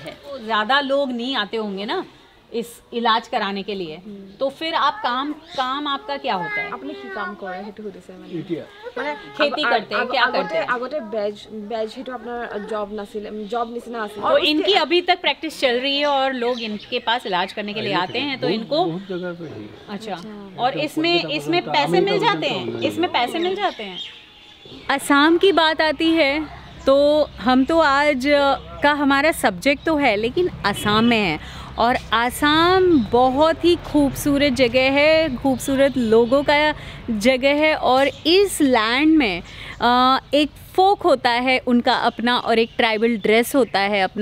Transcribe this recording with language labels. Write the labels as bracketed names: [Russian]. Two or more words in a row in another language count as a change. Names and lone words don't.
[Hindi] ज़्यादा लोग नहीं आते होंगे ना इस इलाज कराने के लिए, तो फिर आप काम आपका क्या होता है? [Assamese] আপুনি কি কাম কৰে সেইটো সুধিছে মানে [Hindi] खेती करते हैं, क्या करते हैं? [Assamese] আগতে বেজ সেইটো আপোনাৰ জব নাছিল, জব নিচিনা আছিল। [Hindi] और इनकी अभी तक प्रैक्टिस चल रही है और लोग इनके पास इलाज करने के लिए आते हैं, तो इनको अच्छा, और इसमें पैसे मिल जाते हैं, इसमें पैसे मिल जाते हैं। असम की बात आती है तो हम तो आज का हमारा सब्जेक्ट तो है, लेकिन असम में है, और आसाम बहुत ही खूबसूरत जगह है, खूबसूरत लोगों का जगह है, और इस लैंड में एक फोक होता है उनका अपना, और एक ट्राइबल ड्रेस होता है अपना।